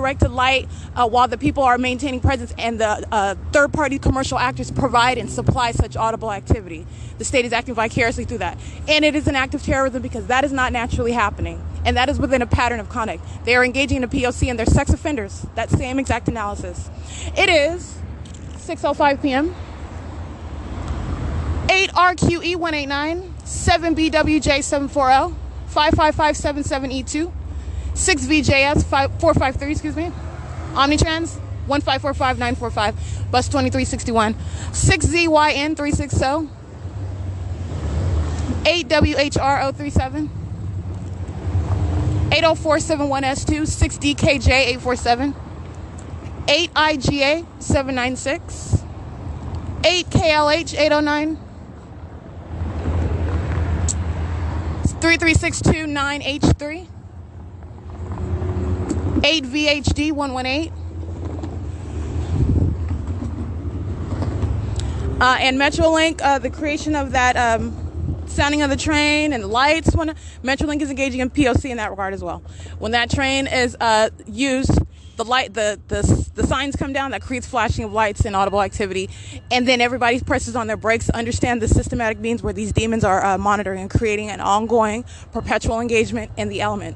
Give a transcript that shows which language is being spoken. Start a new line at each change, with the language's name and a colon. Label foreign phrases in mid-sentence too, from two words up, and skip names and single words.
English: Directed light, while the people are maintaining presence and the third-party commercial actors provide and supply such audible activity. The state is acting vicariously through that. And it is an act of terrorism because that is not naturally happening. And that is within a pattern of conduct. They are engaging in a P.O.C. and they're sex offenders. That same exact analysis. It is 6:05 p.m. 8RQE189, 7BWJ740, 55577E2. 6VJS453, excuse me. Omnitrans 1545945, bus 2361. 6ZYN360, 8WHR037, 80471S2, 6DKJ847, 8IGA796, 8KLH809, 33629H3, 8VHD118, and Metrolink, the creation of that sounding of the train and the lights. When Metrolink is engaging in P.O.C. in that regard as well. When that train is used, the light, the signs come down, that creates flashing of lights and audible activity, and then everybody presses on their brakes to understand the systematic means where these demons are monitoring and creating an ongoing, perpetual engagement in the elements.